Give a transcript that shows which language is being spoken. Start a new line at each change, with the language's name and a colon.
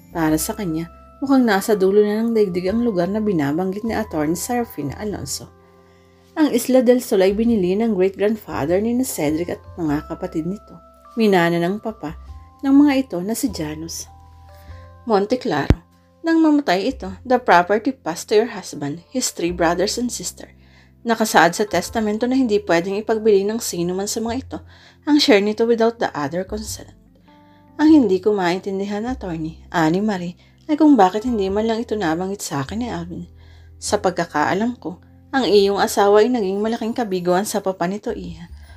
Filipino: Para sa kanya, mukhang nasa dulo na ng daigdig ang lugar na binabanggit ni Atty. Serafina Alonso. Ang Isla del Sol ay binili ng great-grandfather ni Cedric at mga kapatid nito. Minana ng papa ng mga ito na si Janus Monteclaro. Nang mamatay ito,
English: the property passed to your husband, his 3 brothers and sister.
Filipino: Nakasaad sa testamento na hindi pwedeng ipagbili ng sino man sa mga ito ang share nito
English: without the other consent.
Filipino: Ang hindi ko maintindihan, attorney, ani Marie, ay kung bakit hindi man lang ito nabanggit sa akin ni Alvin. Sa pagkakaalam ko, ang iyong asawa ay naging malaking kabiguan sa papa nito, iha.